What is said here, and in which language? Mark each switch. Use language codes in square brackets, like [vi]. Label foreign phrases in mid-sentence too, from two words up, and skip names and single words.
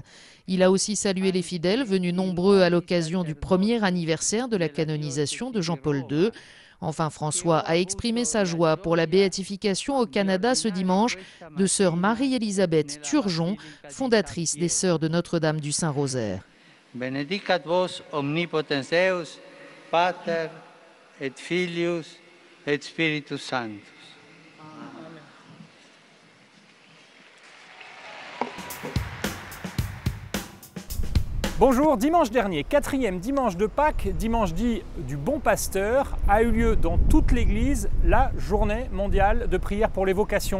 [fr] Il a aussi salué les fidèles venus nombreux à l'occasion du premier anniversaire de la canonisation de Jean-Paul II. Enfin, François a exprimé sa joie pour la béatification au Canada ce dimanche de sœur Marie-Élisabeth Turgeon, fondatrice des Sœurs de Notre-Dame du Saint-Rosaire. [la] Benedicat vos omnipotens Deus, Pater et Filius et Spiritus Sanctus. [fr] Bonjour, dimanche dernier, 4e dimanche de Pâques, dimanche dit du bon pasteur, a eu lieu dans toute l'Église la journée mondiale de prière pour les vocations.